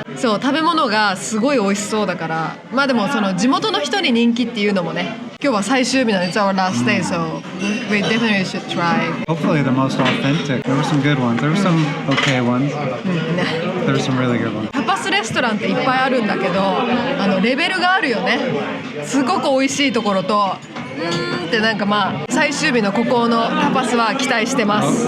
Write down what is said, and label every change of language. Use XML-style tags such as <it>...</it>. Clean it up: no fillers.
<ja>そう、食べ物がすごい美味しそうだから、まあでもその地元の人に人気っていうのもね、今日は最終日なんで、</ja> <en>It's our last day, so we definitely should try. hopefully the most authentic. There were some good ones. There were some okay ones. ね、 There were some really good ones.</en> <ja>タパスレストランっていっぱいあるんだけど、レベルがあるよね。すごく美味しいところと、ってなんかまあ最終日のここのタパスは期待してます。</ja>